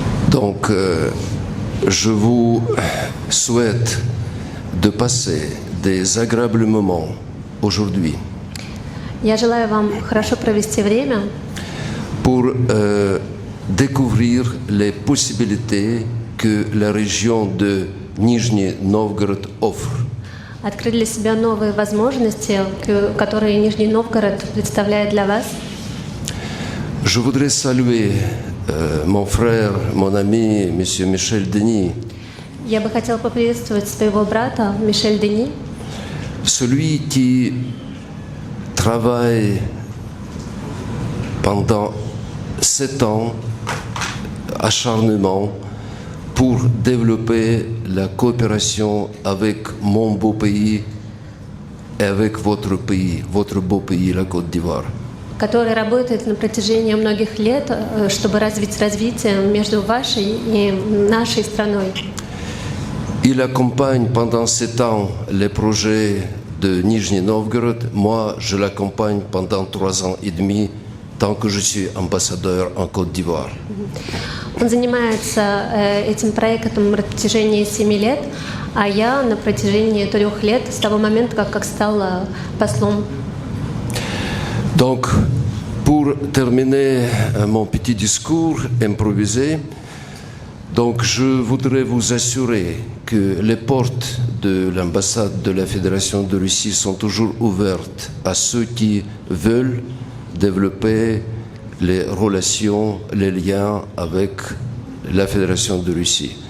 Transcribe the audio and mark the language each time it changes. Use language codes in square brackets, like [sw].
[fr] Donc, je vous souhaite de passer des agréables moments aujourd'hui. [ru] Я желаю вам хорошо провести время. [fr] Pour découvrir les possibilités que la région de Nizhny Novgorod offre. [ru] Открыть для себя новые возможности, которые Нижний Новгород представляет для вас. [fr] Je voudrais saluer mon frère, mon ami, M. Michel Denis. [ru] Я бы хотела поприветствовать своего брата Мишель Дени. [fr] Celui qui travaille pendant 7 ans, acharnement, pour développer la coopération avec mon beau pays et avec votre pays, votre beau pays, la Côte d'Ivoire. [ru] Который работает на протяжении многих лет, чтобы развить развитие между вашей и нашей страной. [fr] Il accompagne pendant 7 ans les projets de Nizhny Novgorod. Moi, je l'accompagne pendant 3 ans et demi, tant que je suis ambassadeur en Côte d'Ivoire. [ru] Он занимается этим проектом на протяжении 7 лет, а я на протяжении 3 лет, с того момента, как стала послом. [fr] Donc, pour terminer mon petit discours improvisé, donc je voudrais vous assurer que les portes de l'ambassade de la Fédération de Russie sont toujours ouvertes à ceux qui veulent développer les relations, les liens avec la Fédération de Russie.